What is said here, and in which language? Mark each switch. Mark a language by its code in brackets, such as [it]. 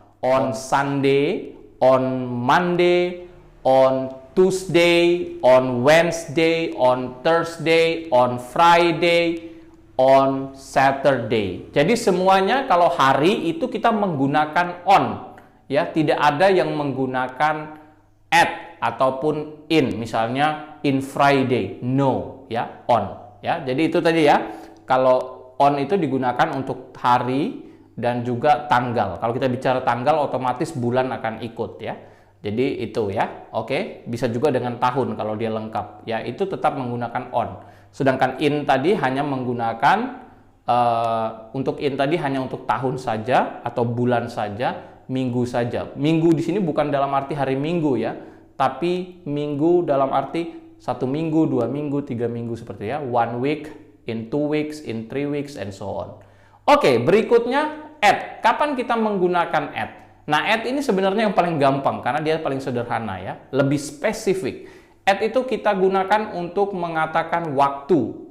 [en] On Sunday, on Monday, on Tuesday, on Wednesday, on Thursday, on Friday, on Saturday. [id] Jadi semuanya kalau hari itu kita menggunakan on. Ya, tidak ada yang menggunakan at ataupun in. Misalnya [en] in Friday, [id] no ya, on. Ya, jadi itu tadi ya. Kalau on itu digunakan untuk hari dan juga tanggal. Kalau kita bicara tanggal, otomatis bulan akan ikut ya. Jadi itu ya. Oke, bisa juga dengan tahun kalau dia lengkap. Ya, itu tetap menggunakan on. Sedangkan in tadi hanya menggunakan untuk in tadi hanya untuk tahun saja atau bulan saja, minggu saja. Minggu di sini bukan dalam arti hari Minggu ya, tapi minggu dalam arti 1 minggu, 2 minggu, 3 minggu seperti ya. [en] 1 week, in 2 weeks, in 3 weeks, and so on. [id] Oke, berikutnya at. Kapan kita menggunakan at? Nah, at ini sebenarnya yang paling gampang karena dia paling sederhana ya, lebih spesifik. At itu kita gunakan untuk mengatakan waktu.